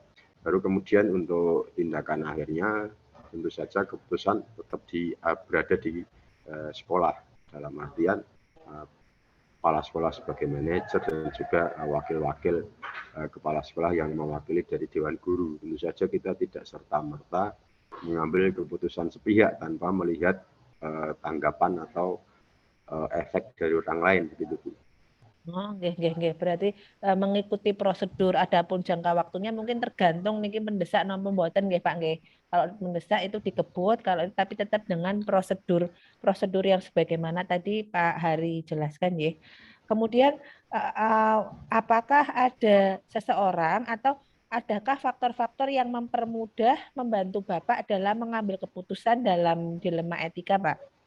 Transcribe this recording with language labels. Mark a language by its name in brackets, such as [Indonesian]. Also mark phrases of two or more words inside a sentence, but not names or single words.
[Indonesian] Baru kemudian untuk tindakan akhirnya tentu saja keputusan tetap berada di sekolah, dalam artian kepala sekolah sebagai manajer dan juga wakil-wakil kepala sekolah yang mewakili dari dewan guru. Tentu saja kita tidak serta-merta mengambil keputusan sepihak tanpa melihat tanggapan atau efek dari orang lain, begitu Bu. [Javanese] Oh, nggih, nggih, nggih. [Indonesian] Berarti mengikuti prosedur, adapun jangka waktunya mungkin tergantung niki mendesak [Javanese] napa mboten nggih [Indonesian] Pak nggih. Kalau mendesak itu dikebut, kalau tapi tetap dengan prosedur prosedur yang sebagaimana tadi Pak Hari jelaskan nggih. Kemudian apakah ada seseorang atau adakah faktor-faktor yang mempermudah membantu Bapak dalam mengambil keputusan dalam dilema etika, Pak?